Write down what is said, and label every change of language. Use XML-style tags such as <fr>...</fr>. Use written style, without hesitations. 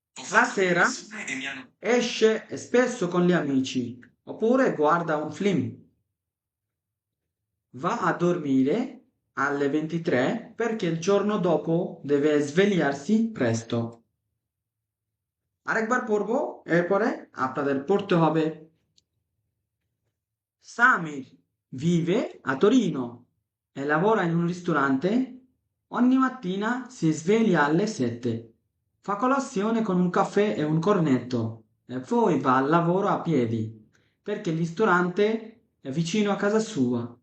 <it>La sera esce spesso con gli amici oppure guarda un film. Va a dormire alle 23 perché il giorno dopo deve svegliarsi presto।</it> <bn>আরেকবার পড়বো, এরপরে আপনাদের পড়তে হবে।</bn> <it>Samir vive a Torino e lavora in un ristorante. Ogni mattina si sveglia alle 7, fa colazione con un caffè e un cornetto e poi va al lavoro a piedi perché il ristorante è vicino a casa sua.</it>